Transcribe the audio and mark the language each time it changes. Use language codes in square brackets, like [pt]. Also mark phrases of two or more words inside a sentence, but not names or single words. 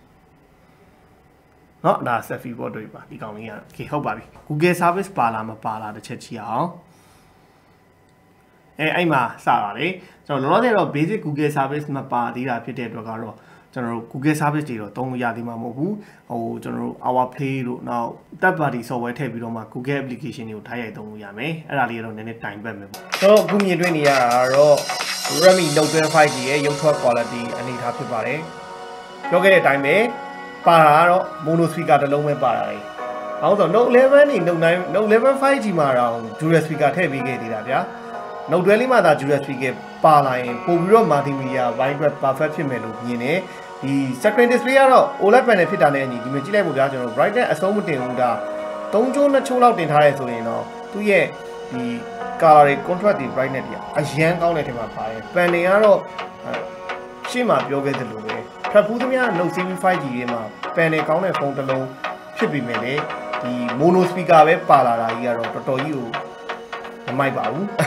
[my] เนาะဒါ [en] selfie portrait [my] ပါဒီကောင်လေးက okay ဟုတ်ပါပြီ [en] Google service [my] ပါလားမပါလားတစ်ချက်ကြည့်အောင်အဲ့မှာစပါတယ်ကျွန်တော်လောလောဆယ်တော့ [en] basic Google service [my] မပါသေးတာဖြစ်တဲ့အတွက်ကတော့ကျွန်တော်တို့ [en] Google service [my] တွေတော့သုံးလို့ရသေးမှာမဟုတ်ဘူးဟိုကျွန်တော်တို့ [en] our play [my] တို့နောက် [en] third party software [my] ထည့်ပြီးတော့မှ [en] Google application [my] တွေကိုထားရိုက်သုံးလို့ရမယ်အဲ့ဒါလေးကတော့နည်းနည်း time ပတ်မယ်ပေါ့ဆိုတော့အခုမြင်တွေ့နေရတာတော့ Redmi Note 12 5G ရဲ့ရုပ်ထွက် quality အနေထားဖြစ်ပါတယ်ပြောခဲ့တဲ့အ တိုင်းပဲပါတာကတော့ [en] mono speaker [my] တစ်လုံးပဲပါတာလေအောင်းဆို Note 11နဲ့ Note 9 Note 11 5G မှာတော့ [en] dual speaker [my] ထည့်ပေးခဲ့သေးတာဗျာNote 12လေးမှာဒါ [en] dual speaker [my] ပါလာရင်ပို့ပြီးတော့ [en] multimedia wide web perfect [my] ဖြစ်မယ်လို့မြင်တယ်ဒီ [en] screen display [my] ကတော့ [en] OLED panel [my] ဖြစ်တာနဲ့အညီဒီမှာကြည့်လိုက်ဖို့ဗျာကျွန်တော် brightness အဆုံးမတင်ဘူးဒါ3ချိုး2ချိုးလောက်တင်ထားရဲဆိုရင်တော့သူ့ရဲ့ဒီ color တွေ contrast တွေ brightness တွေအရန်ကောင်းတဲ့ထဲမှာပါတယ် panel ကတော့ရှေ့မှာပြောခဲ့သလိုပဲဖတ်ဖူးသမျှ Note Series 5G တွေမှာ panel ကောင်းတဲ့ဖုန်းတစ်လုံးဖြစ်ပြီးမယ်လေဒီ [en] mono speaker [my] ပဲပါလာတာကြီးကတော့တော်တော်ကြီးကိုမမိုက်ပါဘူး